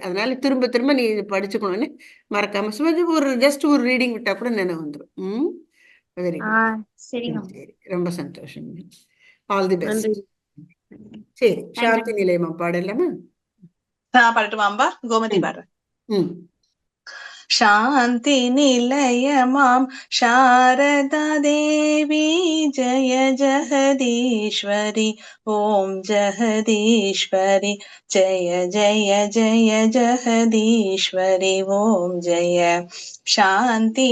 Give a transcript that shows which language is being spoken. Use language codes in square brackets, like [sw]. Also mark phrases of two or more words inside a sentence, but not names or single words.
[ta] அதனால திரும்ப திரும்ப நீ இது படிச்சுக்கணும்னு மறக்காம சும்மா ஜஸ்ட் ஒரு ரீடிங் விட்டா கூட நினைவு வந்துடும். [en] very good. [ta] சரிங்க சரி, ரொம்ப சந்தோஷம். [en] all the best. [ta] நன்றி. சரி, சாந்தி நிலையமா பாடலாமா? பாடட்டுமாம்பா? கோமதி பாடுறேன். ம். [sa] शान्ति निलयमां शारदा देवी जय जगदीश्वरि ॐ जगदीश्वरि जय जय जय जगदीश्वरि ॐ जय शान्ति